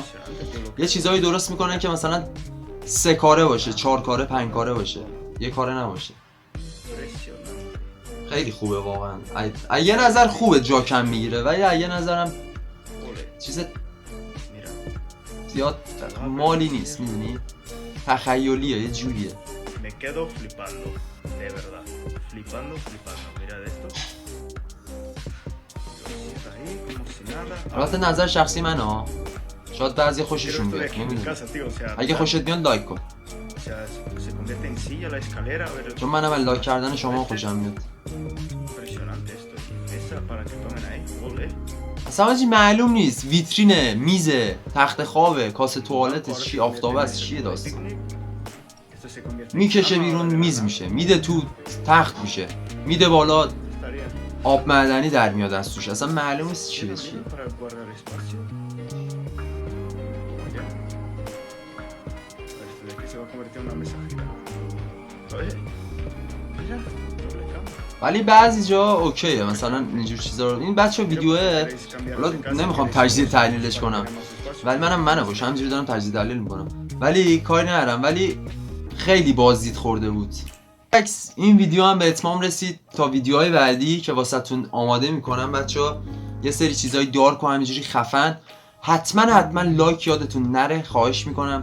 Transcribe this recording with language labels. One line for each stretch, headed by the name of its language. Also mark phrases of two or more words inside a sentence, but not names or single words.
Persian: یه چیزایی درست میکنن که مثلا 3 کاره باشه، 4 کاره، 5 کاره باشه، یه کاره نباشه. خیلی خوبه واقعا. یه نظر خوبه جا کم میگیره، ولی یه نظرم چیز زیاد مالی نیست، میدونی؟ تخیلیه، یه جوریه.
Spanish: Me quedo flipando, de verdad. Flipando. Mira de esto. Lo cierras ahí como si nada.
Persian: البته نظر شخصی منه ها، شاید بعضی خوششون بیاد، نمیدونم. اگه خوشت میاد لایک کن،
Spanish: Se convierte en silla la escalera, pero
Persian: چون منم از لایک کردن شما خوشم میاد.
Spanish: impresionante esto. Esa para que tomen ahí, ole.
Persian: اصلا آجی معلوم نیست، ویترینه، میزه، تخت خوابه، کاسه توالت، چی آفتابه است، چیه داستان.
Spanish: Esto se convierte en
Persian: میکشه بیرون میز میشه، میده تو تخت میشه، میده بالا
Spanish: estaría
Persian: آب معدنی در میاد از توش، اصلا معلوم نیست چی به چیه.
Spanish: para guardar espacio. Ya. Esto de que se va a convertir en una mesa gigante. Oye, mira, doble cama.
Persian: ولی بعضی جا اوکیه، مثلا اینجور چیزا رو این بچه ویدیوه، حالا نمیخوام تجزیه تحلیلش کنم، ولی منم باشه همینجوری دارم تجزیه تحلیل میکنم، ولی کاری ندارم، ولی خیلی بازدید خورده بود. این ویدیو هم به اتمام رسید. تا ویدیوهای بعدی که واسهتون آماده میکنم بچه‌ها، یه سری چیزای دارک و همینجوری خفن، حتما لایک یادتون نره، خواهش میکنم.